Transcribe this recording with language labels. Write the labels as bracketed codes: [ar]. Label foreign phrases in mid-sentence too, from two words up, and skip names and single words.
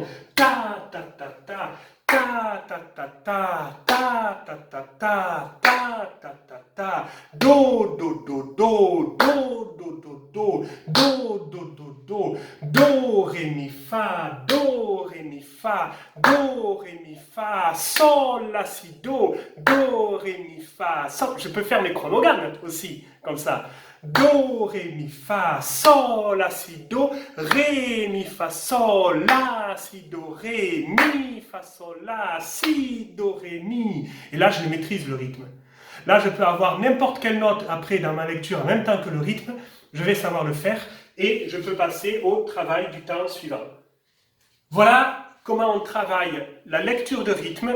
[fr] Ta ta ta ta, ta ta ta ta, ta ta ta ta, ta ta ta ta. Do do do do, do do do do, do do do do, do ré mi fa, do ré mi fa, do ré mi fa, sol la si do ré mi fa. Sol. Je peux faire mes chronogrammes aussi comme ça. Do, ré, mi, fa, sol, la, si, do, ré, mi, fa, sol, la, si, do, ré, mi, fa, sol, la, si, do, ré, mi. Et là, je maîtrise le rythme. Là, je peux avoir n'importe quelle note après dans ma lecture en même temps que le rythme. Je vais savoir le faire et je peux passer au travail du temps suivant. Voilà comment on travaille la lecture de rythme.